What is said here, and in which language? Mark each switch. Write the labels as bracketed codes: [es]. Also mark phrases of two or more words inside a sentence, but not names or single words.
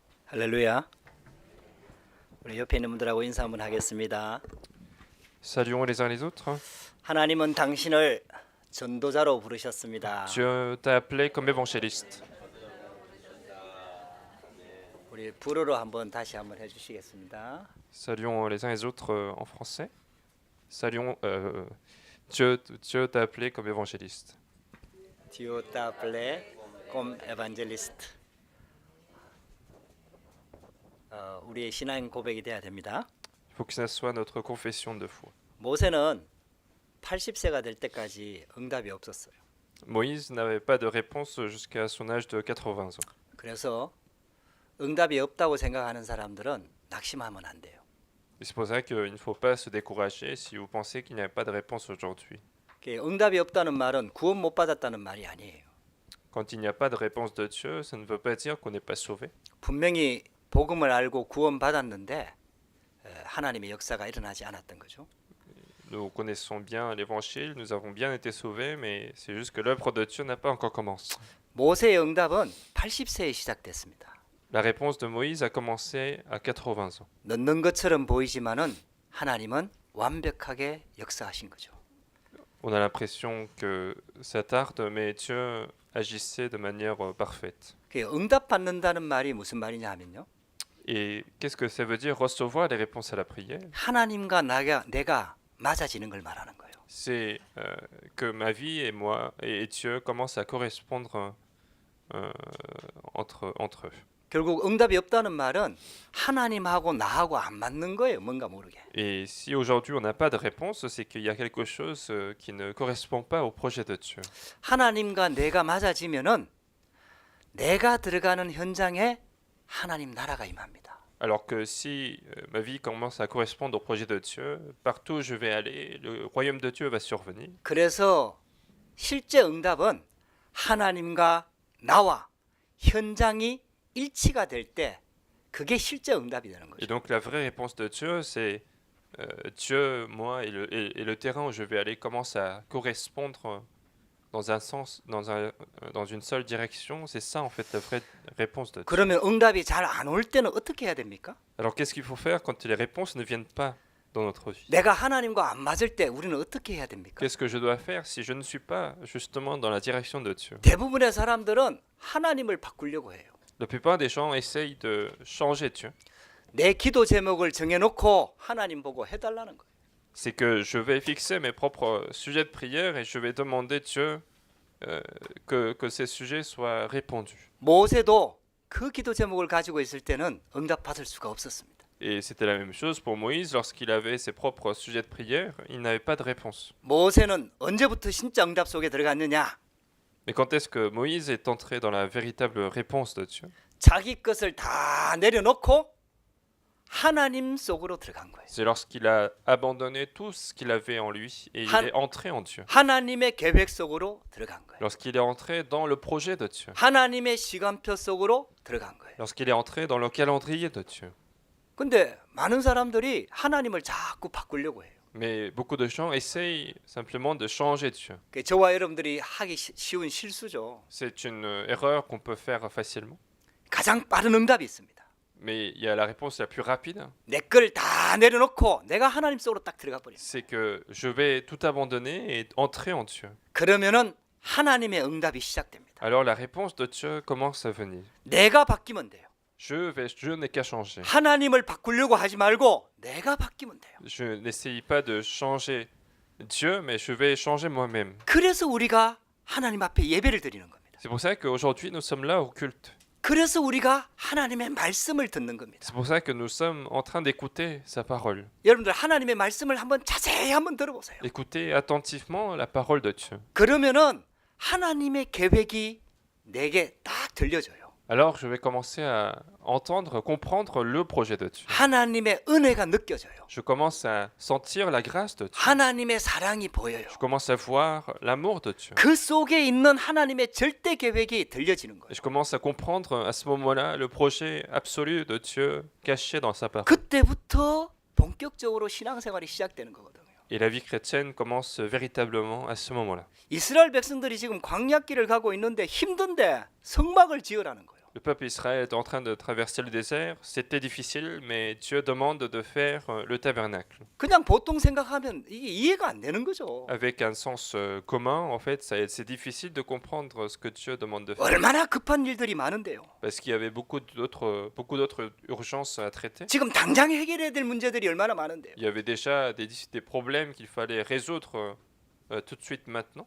[ko] 할렐루야. 우리 옆에 있는 분들하고 인사 한번 하겠습니다. [fr] Saluons les uns les autres. [ko] 하나님은 당신을 전도자로 부르셨습니다. [fr] Dieu t'a appelé comme évangéliste. [ko] 우리 불어로 다시 한번 해주시겠습니다. [fr] Saluons les uns les autres en français. Saluons. Dieu t'a appelé comme évangéliste. Dieu t'a appelé comme évangéliste. [ko] 우리의 신앙 고백이 돼야 됩니다. [fr] Il faut que ça soit notre confession de foi. [ko] 모세는 80세가 될 때까지 응답이 없었어요. [fr] Moïse n'avait pas de réponse jusqu'à son âge de 80 ans. [ko] 그래서 응답이 없다고 생각하는 사람들은 낙심하면 안 돼요. [fr] Et c'est pour ça qu'il ne faut pas se décourager si vous pensez qu'il n'y a pas de réponse aujourd'hui. [ko] 응답이 없다는 말은 구원 못 받았다는 말이 아니에요. [fr] Quand il n'y a pas de réponse de Dieu, ça ne veut pas dire qu'on n'est pas sauvé. [ko] 분명히 복음을 알고 구원 받았는데 하나님의 역사가 일어나지 않았던 거죠. [fr] Nous connaissons bien l'évangile, nous avons bien été sauvés, mais c'est juste que l'œuvre de Dieu n'a pas encore commencé. [ko] 모세의 응답은 80세에 시작됐습니다. [fr] La réponse de Moïse a commencé à 80 ans. [ko] 늦는 것처럼 보이지만은 하나님은 완벽하게 역사하신 거죠. [fr] On a l'impression que ça tarde, mais Dieu agissait de manière parfaite. [ko] 응답 받는다는 말이 무슨 말이냐 하면요. [fr] Et qu'est-ce que ça veut dire recevoir les réponses à la prière? [ko] 하나님과 내가 맞아지는 걸 말하는 거예요. [fr] C'est que ma vie et moi et Dieu commencent à correspondre entre eux. [ko] 결국 응답이 없다는 말은 하나님하고 나하고 안 맞는 거예요. 뭔가 모르게. [fr] Et si aujourd'hui on n'a pas de réponse, c'est qu'il y a quelque chose qui ne correspond pas au projet de Dieu. [ko] 하나님과 내가 맞아지면은 내가 들어가는 현장에 하나님 나라가 임합니다. [fr] Alors que si ma vie commence à correspondre au projet de Dieu, partout où je vais aller, le royaume de Dieu va survenir. [ko] 그래서 실제 응답은 하나님과 나와 현장이 일치가 될 때 그게 실제 응답이 되는 [fr] Et [ko] 거죠. [fr] donc la vraie réponse de Dieu, c'est Dieu, moi et le terrain où je vais aller commence à correspondre dans un sens, dans une seule direction. C'est ça en fait la vraie réponse de Dieu. [ko] 그러면 응답이 잘 안 올 때는 어떻게 해야 됩니까? [fr] Alors qu'est-ce qu'il faut faire quand les réponses ne viennent pas dans notre vie? [ko] 내가 하나님과 안 맞을 때 우리는 어떻게 해야 됩니까? [fr] Qu'est-ce que je dois faire si je ne suis pas justement dans la direction de Dieu? [ko] 대부분의 사람들은 하나님을 바꾸려고 해요. [fr] La plupart des gens essayent de changer Dieu. [ko] 내 기도 제목을 정해놓고 하나님 보고 해달라는 거예요. [fr] C'est que je vais fixer mes propres sujets de prière et je vais demander Dieu que ces sujets soient répondus. [ko] 모세도 그 기도 제목을 가지고 있을 때는 응답 받을 수가 없었습니다. [fr] Et c'était la même chose pour Moïse lorsqu'il avait ses propres sujets de prière, il n'avait pas de réponse. [ko] 모세는 언제부터 진짜 응답 속에 들어갔느냐? [fr] Mais quand est-ce que Moïse est entré dans la véritable réponse de Dieu? [ko] 자기 것을 다 내려놓고 하나님 속으로 들어간 거예요. [fr] C'est lorsqu'il a abandonné tout ce qu'il avait en lui et il est entré en Dieu. [ko] 하나님의 계획 속으로 들어간 거예요. [fr] Lorsqu'il est entré dans le projet de Dieu. [ko] 하나님의 시간표 속으로 들어간 거예요. [fr] Lorsqu'il est entré dans le calendrier de Dieu. [ko] 근데 많은 사람들이 하나님을 자꾸 바꾸려고 해요. [fr] Mais beaucoup de gens essayent simplement de changer Dieu. [ko] 저와 여러분들이 하기 쉬운 실수죠. [fr] C'est une erreur qu'on peut faire facilement. [ko] 가장 빠른 응답이 있습니다. [fr] Mais il y a la réponse la plus rapide. [ko] 내 걸 다 내려놓고 내가 하나님 속으로 딱 들어가 버려. [fr] C'est que je vais tout abandonner et entrer en Dieu. [ko] 그러면은 하나님의 응답이 시작됩니다. [fr] Alors la réponse de Dieu commence à venir. [ko] 내가 바뀌면 돼요. [fr] Je n'ai qu'à changer. [ko] 하나님을 바꾸려고 하지 말고 내가 바뀌면 돼요. [fr] Je n'essaye pas de changer Dieu, mais je vais changer moi-même. [ko] 그래서 우리가 하나님 앞에 예배를 드리는 겁니다. [fr] C'est pour ça qu'aujourd'hui nous sommes là au culte. [ko] 그래서 우리가 하나님의 말씀을 듣는 겁니다. [fr] C'est pour ça que nous sommes en train d'écouter sa parole. [ko] 여러분들 하나님의 말씀을 한번 자세히 한번 들어보세요. [fr] Écoutez attentivement la parole de Dieu. [ko] 그러면은 하나님의 계획이 내게 딱 들려져요. [fr] Alors je vais commencer à entendre, comprendre le projet de Dieu. [ko] 하나님의 은혜가 느껴져요. [fr] Je commence à sentir la grâce de Dieu. [ko] 하나님의 사랑이 보여요. [fr] Je commence à voir l'amour de Dieu. [ko] 그 속에 있는 하나님의 절대 계획이 들려지는 거예요. [fr] Et je commence à comprendre à ce moment-là le projet absolu de Dieu caché dans sa parole. [ko] 그때부터 본격적으로 신앙생활이 시작되는 거거든요. [fr] Et la vie chrétienne commence véritablement à ce moment-là. [ko] 이스라엘 백성들이 지금 광야길을 가고 있는데 힘든데 성막을 지으라는 거예요. [fr] Le peuple Israël est en train de traverser le désert. C'était difficile, mais Dieu demande de faire le tabernacle. [ko] 그냥 보통 생각하면 이게 이해가 안 되는 거죠. [fr] Avec un sens commun, en fait, c'est difficile de comprendre ce que Dieu demande de faire. [ko] 얼마나 급한 일들이 많은데요. [fr] Parce qu'il y avait beaucoup d'autres urgences à traiter. [ko] 지금 당장 해결해야 될 문제들이 얼마나 많은데요. [fr] Il y avait déjà des problèmes qu'il fallait résoudre tout de suite maintenant.